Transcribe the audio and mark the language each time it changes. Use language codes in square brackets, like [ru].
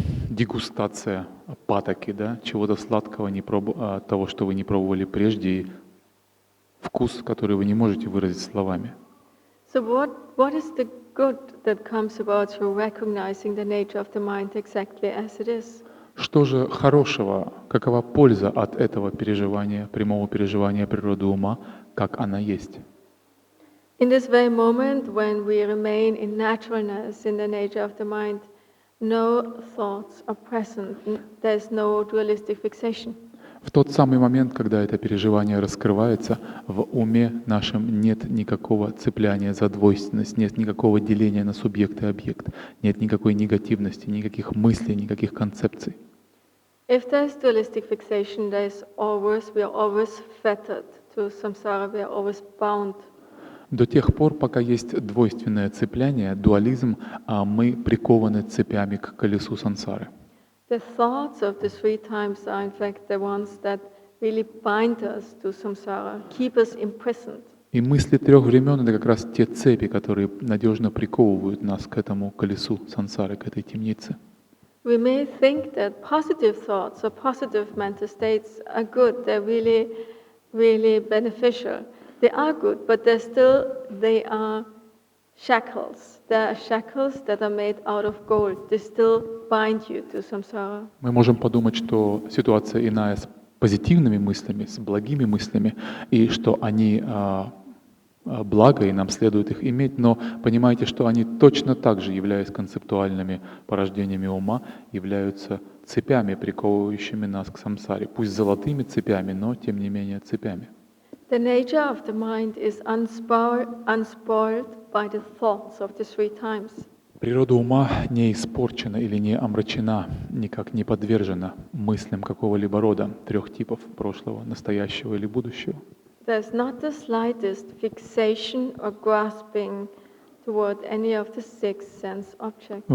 [ru] дегустация патоки, да, чего-то сладкого, того, что вы не пробовали прежде, и вкус, который вы не можете выразить словами. [en] So what is the good that comes about through recognizing the nature of the mind exactly as it is? [ru] Что же хорошего, какова польза от этого переживания, прямого переживания природы ума, как она есть? [en] In this very moment when we remain in naturalness, in the nature of the mind, no thoughts are present. There's no dualistic fixation. [ru] В тот самый момент, когда это переживание раскрывается, в уме нашем нет никакого цепляния за двойственность, нет никакого деления на субъект и объект, нет никакой негативности, никаких мыслей, никаких концепций. [en] If there's dualistic fixation, we are always fettered to samsara, we are always bound. [ru] До тех пор, пока есть двойственное цепляние, дуализм, мы прикованы цепями к колесу сансары. [en] The thoughts of the three times are in fact the ones that really bind us to samsara, keep us imprisoned. [ru] И мысли трех времен — это как раз те цепи, которые надежно приковывают нас к этому колесу сансары, к этой темнице. [en] We may think that positive thoughts or positive mental states are good, they're really, really beneficial. They are good, but they are shackles. They are shackles that are made out of gold. They still bind you to samsara. [ru] Мы можем подумать, что ситуация иная с позитивными мыслями, с благими мыслями, и что они благо, и нам следует их иметь, но понимаете, что они точно так же, являясь концептуальными порождениями ума, являются цепями, приковывающими нас к самсаре. Пусть золотыми цепями, но тем не менее цепями. [en] The nature of the mind is unspoiled by the thoughts of the three times. [ru] Природа ума не испорчена или не омрачена, никак не подвержена мыслям какого-либо рода, трех типов: прошлого, настоящего или будущего. [en] There's not the slightest fixation or grasping toward any of the six sense objects.